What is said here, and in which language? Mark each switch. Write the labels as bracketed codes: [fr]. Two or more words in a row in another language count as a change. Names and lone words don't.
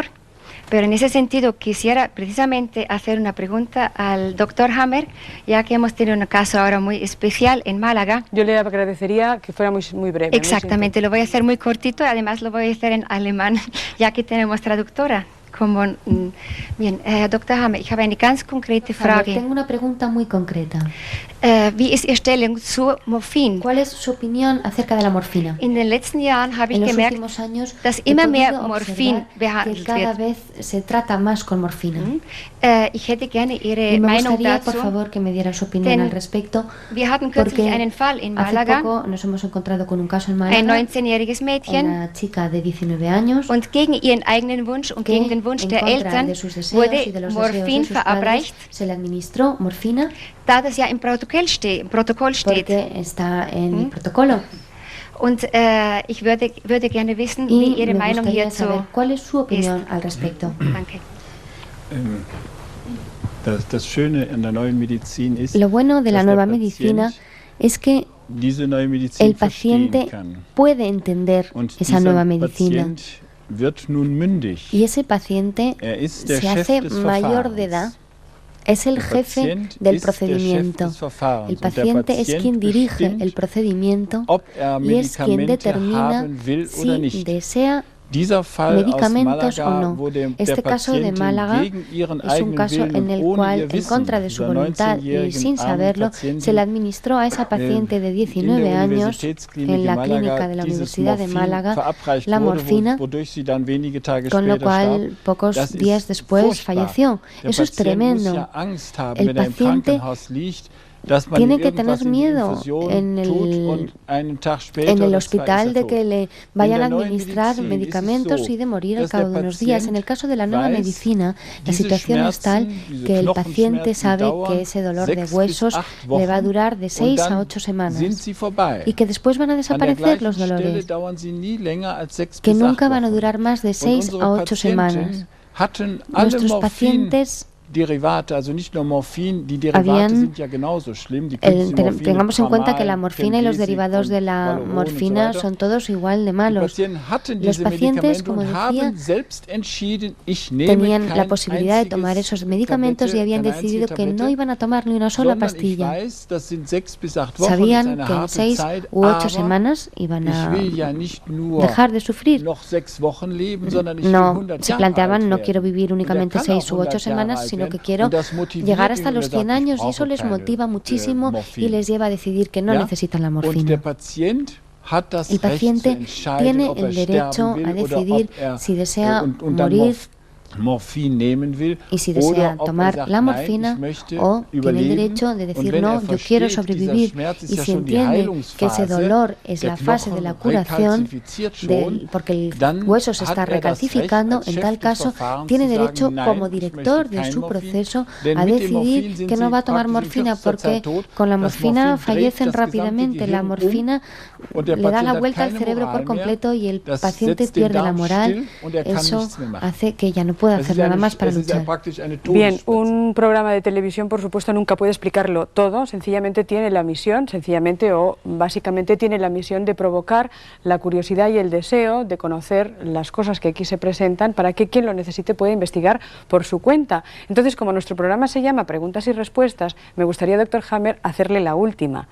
[es] Pero en ese sentido quisiera precisamente hacer una pregunta al doctor Hammer, ya que hemos tenido un caso ahora muy especial en Málaga. Yo le agradecería que fuera muy breve. Exactamente, lo voy a hacer muy cortito, además lo voy a hacer en alemán, ya que tenemos traductora. Bien, [de] Herr Dr. Hammer, ich habe eine ganz konkrete Frage. [es] Tengo una pregunta muy concreta. [de] Wie ist Ihre Stellung zu Morphin? [es] ¿Cuál es su opinión acerca de la morfina? [de] In den letzten Jahren habe ich gemerkt, dass immer mehr Morphin behandelt [es] cada [de] wird. [es] vez se trata más con morfina. [de] Ich hätte gerne Ihre [es] Y me [de] Meinung [es] gustaría, [de] dazu. [es] por favor, que me diera su opinión al respecto. [de] Wir hatten kürzlich [es] Porque [de] einen Fall in hace Malaga, [es] poco nos hemos encontrado con un caso en [de] ein Málaga, 19-jähriges Mädchen, [es] una chica de 19 años, [de] und gegen ihren eigenen Wunsch und gegen den Wunsch [es] en [de] der [es] contra [de] Eltern [es] de sus deseos y de [de] wurde [es] los deseos de [de] Morphin [es] sus padres, [de] verabreicht, [es] se le administró morfina [de] da das ja im Protokoll steht. [es] porque está en el protocolo. [de] Und ich würde gerne wissen, [es] Y [de] wie Ihre [es] me [de] Meinung [es] gustaría [de] hierzu [es] saber cuál es su opinión [de] ist. [es] al respecto. [de] Danke. Das Schöne an der neuen Medizin ist, [es] Lo bueno de la [de] dass [es] nueva [de] der [es] medicina [de] Patient [es] es que [de] diese neue Medizin [es] el paciente [de] verstehen kann. [es] puede entender [de] Und [es] esa [de] dieser [es] nueva medicina. [de] Patient wird nun mündig. [es] Y ese paciente [de] ist der [es] se [de] Chef [es] hace [de] des [es] mayor de edad, es el [de] Der [es] jefe [de] Patient [es] del [de] ist der [es] procedimiento. [de] Chef des Verfahrens. [es] El [de] Und der [es] paciente es [de] Patient [es] quien dirige [de] bestimmt, [es] el procedimiento [de] ob [es] y es quien [de] Medikamente [es] determina [de] haben will oder [es] si [de] nicht. [es] desea [de] Dieser Fall aus [es] medicamentos [de] Malaga, [es] o no. [de] wo der [es] Este caso de [de] Patientin [es] Málaga [de] gegen ihren [es] es un [de] eigenen [es] caso [de] Willen [es] en [de] und [es] el [de] ohne [es] cual, [de] ihr [es] en [de] Wissen, [es] contra de su [de] dieser [es] voluntad y [de] 19-jährigen [es] sin [de] armen [es] saberlo, [de] Patientin, [es] se le administró a esa paciente de 19 años en la clínica de la Universidad de Málaga la morfina, [de] wodurch sie dann wenige Tage [es] con lo [de] später [es] cual [de] starb. [es] pocos [de] Das ist [es] días después [de] furchtbar. [es] falleció. [de] Der [es] Eso es [de] Patient muss [es] tremendo. [de] ja Angst haben, [es] El [de] wenn er im [es] paciente [de] Krankenhaus liegt, dass man [es] tiene [de] ihm [es] que tener [de] irgendwas in die [es] miedo [de] Infusion [es] en [de] tut [es] el, [de] und einen Tag später [es] en el [de] oder zwei [es] hospital [de] ist [es] de [de] er [es] que [de] tot. [es] le vayan a [de] In der neuen [es] administrar [de] Medizin [es] medicamentos [de] ist es so, [es] y de morir al [de] dass [es] cabo [de] der [es] de unos días. En el caso de la nueva [de] weiß, [es] medicina, la [de] diese [es] situación es tal [de] Schmerzen, diese [es] que el paciente [de] Knochenschmerzen [es] sabe [de] dauern [es] que ese dolor [de] 6 [es] de [de] bis [es] huesos [de] 8 [es] le va a [de] Wochen [es] durar de [de] und [es] 6 a [de] dann [es] 8 semanas [de] sind sie vorbei. [es] y que después van a [de] An der [es] desaparecer los [de] gleichen Stelle [es] dolores, [de] dauern sie nie länger als 6 [es] que [de] bis 8 [es] nunca van a [de] Wochen. [es] durar más de [de] Und [es] 6 [de] unsere [es] a 8 semanas. [de] Patienten hatten alle [es] Nuestros pacientes [de] Derivate, also nicht nur Morphin, die Derivate [es] habían [de] sind ja genauso schlimm. Die künstliche Morphine, [es] tengamos en cuenta que la [de] Pramal, [es] morfina y los [de] Temgesic [es] derivados [de] und [es] de la [de] Valoron und so [es] morfina [de] weiter. [es] son todos igual de [de] Die [es] malos. [de] Patienten hatten [es] Los [de] diese [es] pacientes, [de] Medikamente [es] como [de] und [es] decía, [de] haben selbst entschieden, ich nehme [es] tenían la [de] kein [es] posibilidad de tomar [de] einziges [es] esos medicamentos y habían [de] Tablette, keine [es] decidido que [de] einzige [es] no iban a tomar ni una sola [de] sondern ich [es] pastilla. [de] weiß, das sind 6 bis 8 Wochen, [es] Sabían [de] das ist eine [es] que en [de] harte [es] 6 [de] Zeit, [es] u 8 [de] aber [es] semanas iban [de] ich [es] a [de] will ja nicht nur [es] dejar de sufrir. [de] noch 6 Wochen leben, sondern ich will [es] No, [de] 100 [es] se [de] Jahre [es] planteaban, [de] alt [es] no [de] werden. [es] quiero vivir [de] Und er [es] únicamente [de] kann [es] 6 [de] auch [es] u 8 [de] 100 Jahre [es] semanas, [de] alt [es] sino que [de] werden. [es] quiero [de] Und das motiviert [es] llegar [de] ihn [es] hasta [de] und [es] los [de] er sagt, [es] 100 [de] ich [es] años y [de] brauche [es] eso les [de] keine, [es] motiva muchísimo [de] Morphin. [es] y les lleva a decidir que no [de] Ja? [es] necesitan la [de] Und der [es] morfina. [de] Patient hat das [es] El [de] Recht zu [es] paciente [de] entscheiden, [es] tiene [de] ob [es] el [de] sterben [es] derecho [de] will [es] a [de] oder [es] decidir [de] ob er, [es] si desea [de] und dann [es] morir [de] Morphin nehmen will [es] y si [de] oder [es] desea [de] ob er [es] tomar [de] sagt, [es] la [de] nein, [es] morfina [de] ich möchte [es] o tiene el [de] überleben. [es] derecho de [de] Und [es] decir [de] wenn [es] no, [de] er [es] yo quiero [de] versteht, [es] sobrevivir. [de] dieser Schmerz ist [es] Y [de] ja [es] si [de] schon die [es] entiende que ese [de] Heilungsphase, [es] dolor es [de] der [es] la fase de [de] Knochen [es] la curación, [de] rekalzifiziert schon, [es] porque el [de] dann [es] hueso se [de] hat [es] está [de] er das [es] recalcificando, [de] Recht, als [es] en [de] Chef [es] tal [de] des [es] caso [de] Verfahrens [es] tiene [de] zu [es] derecho [de] sagen, nein, [es] como [de] ich [es] director [de] möchte [es] de [de] kein [es] su [de] Morphin, [es] proceso [de] denn [es] a [de] mit dem [es] decidir [de] Morphin sind [es] que no [de] sie [es] va a tomar [de] praktisch in [es] morfina [de] kürzester [es] porque [de] Zeit tot. [es] con la [de] Das [es] morfina [de] Morphin dreht [es] fallecen [de] das gesamte [es] rápidamente. La [de] Gehirn [es] morfina [de] und der [es] le da [de] Patient [es] la [de] hat [es] vuelta al [de] keine [es] cerebro [de] Moral [es] por [de] mehr. [es] completo y el [de] Das [es] paciente [de] setzt den [es] pierde la [de] Darm [es] moral. [de] still und er kann [es] Eso [de] nichts mehr machen. [es] hace que ya no pueda [de] Es [es] hacer [de] ist [es] nada [de] eine- [es] más para [de] es ist ja [es] luchar. [de] praktisch eine [es] Bien, [de] Todesspritze. [es] un programa de televisión, por supuesto, nunca puede explicarlo todo, sencillamente tiene la misión, sencillamente o básicamente tiene la misión de provocar la curiosidad y el deseo de conocer las cosas que aquí se presentan para que quien lo necesite pueda investigar por su cuenta. Entonces, como nuestro programa se llama Preguntas y Respuestas, me gustaría, doctor Hammer, hacerle la última.